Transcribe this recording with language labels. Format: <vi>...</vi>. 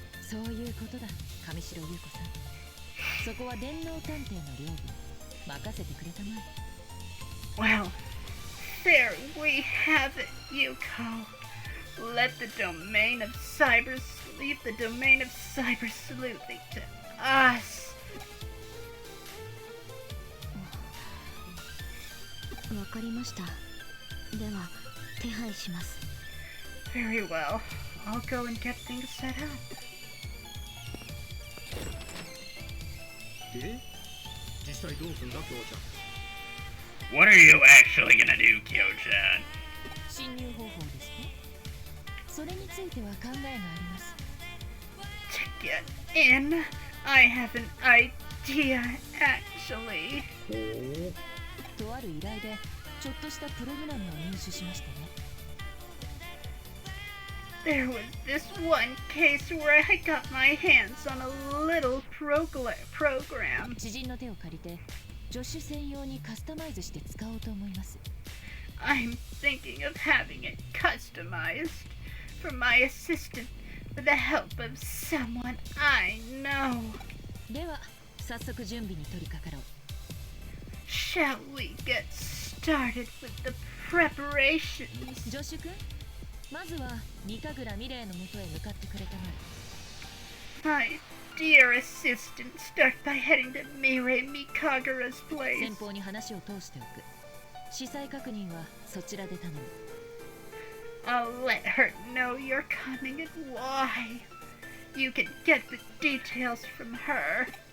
<ja>そういうことだ、上白優子さん。そこは電脳探偵の領分。任せてくれたまえ。</ja> <en>Well, there we have it, Yuko. Let the domain of leave the domain of cyber sleuthing to us.</en> <ja>わかりました。では手配します。</ja> <en>Very well. I'll go and get things set up.</en> <ja>で、実際どうすんだ、父ちゃん。</ja> <en>What are you actually gonna do, Kyo-chan?</en> <ja>侵入方法ですか？それについては考えがあります。</ja> <en>To get in, I have an idea, actually.</en> <ja>ほう。とある依頼でちょっとしたプログラムを入手しましたね。</ja> <en>There was this one case where I got my hands on a little program.</en> <ja>知人の手を借りて助手専用にカスタマイズして使おうと思います。</ja> <en>I'm thinking of having it customized for my assistant with the help of someone I know.</en> <ja>では早速準備に取り掛かろう。</ja> <en>Shall we get started with the preparations?</en> <ja>助手君、まずは三神楽美玲のもとへ向かってくれたまえ。</ja> <en>My dear assistant, start by heading to Mirei Mikagura's</en> <ja>先</ja> <en>place.</en> <ja>方に話を通しておく。司祭確認はそちらで頼む。</ja> <en>I'll let her know you're coming and why. You can get the details from her.</en>